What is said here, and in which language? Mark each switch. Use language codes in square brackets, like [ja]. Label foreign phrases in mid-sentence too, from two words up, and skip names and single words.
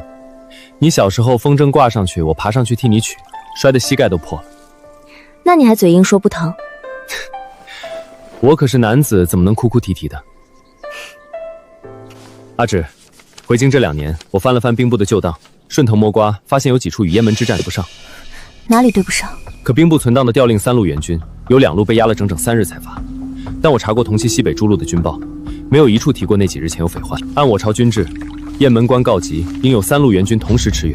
[zh] 你小時候風箏掛上去，我爬上去替你取，摔得膝蓋都破了。那你還嘴硬說不疼？我可是男子，怎麼能哭哭啼啼的？阿芷，回京這2年，我翻了翻兵部的舊檔，順藤摸瓜，發現有幾處與雁門之戰對不上。哪裡對不上？可兵部存檔的調令3路援軍，有2路被壓了整整3日才發。但我查過同期西北諸路的軍報，沒有一處提過那幾日前有匪患。按我朝軍制，雁門關告急，應有3路援軍同時馳援。